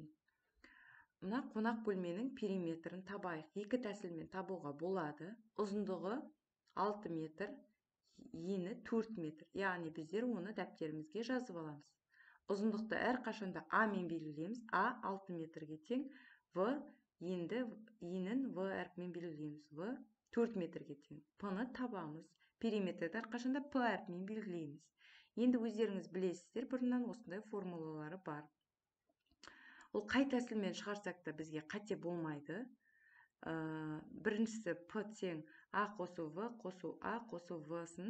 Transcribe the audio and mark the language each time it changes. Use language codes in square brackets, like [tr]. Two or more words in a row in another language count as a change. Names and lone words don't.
[kk] Мына қонақ бөлменің периметрін табайық. Екі тәсілмен табуға болады. Ұзындығы 6 метр, ені 4 метр. Яғни біздер оны дәптерімізге жазып аламыз. Ұзындықты әрқашанда А мен белгілейміз. А 6 метрге тең. В енін В әрпімен белгілейміз. В 4 метрге тең. П-ны табамыз. Периметрді әрқашанда П әрпімен белгілейміз. Енді өздеріңіз білесіздер, бұрыннан осындай формулалары бар. Ол қай тәсілмен шығарсақ та бізге қате болмайды. Біріншісі П тең А қосу В қосу А қосу В-сын.